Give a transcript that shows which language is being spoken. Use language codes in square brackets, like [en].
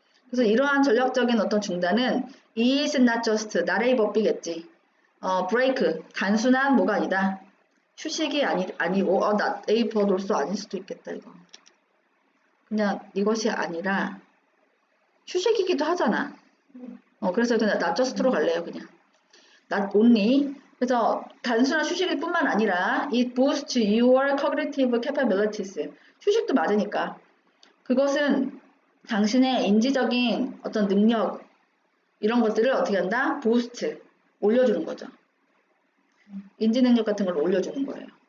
[ko] 그래서 이러한 전략적인 어떤 중단은 [en] is not just [ko] 나레이 법비겠지. break 단순한 뭐가 아니다. 휴식이 아니고 [en] not a but also [ko] 아닐 수도 있겠다 이거. 그냥 이것이 아니라 휴식이기도 하잖아. 그래서 그냥 not just로 갈래요 그냥. [en] not only 그래서 단순한 휴식일 뿐만 아니라 it boosts your cognitive capabilities. [ko] 휴식도 맞으니까. 그것은 당신의 인지적인 어떤 능력 이런 것들을 어떻게 한다? boost 올려주는 거죠. 인지 능력 같은 걸 올려주는 거예요.